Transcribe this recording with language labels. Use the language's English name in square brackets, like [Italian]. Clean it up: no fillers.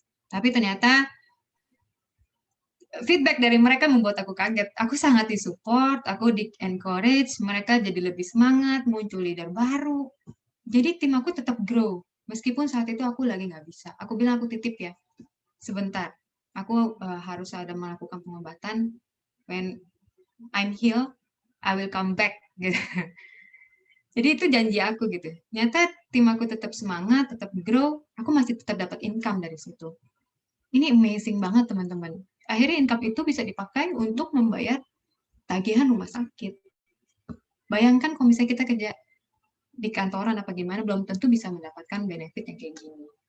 [Indonesian] Tapi ternyata feedback dari mereka membuat aku kaget. Aku sangat disupport, aku di-encourage, mereka jadi lebih semangat, muncul leader baru. Jadi tim aku tetap grow, meskipun saat itu aku lagi nggak bisa. Aku bilang aku titip ya, sebentar. Aku harus ada melakukan pengobatan. [English] When I'm healed, I will come back. [Indonesian] Gitu. Jadi itu janji aku gitu. Nyata tim aku tetap semangat, tetap grow, aku masih tetap dapat income dari situ. Ini amazing banget teman-teman. Akhirnya income itu bisa dipakai untuk membayar tagihan rumah sakit. Bayangkan kalau misalnya kita kerja di kantoran apa gimana, belum tentu bisa mendapatkan benefit yang kayak gini.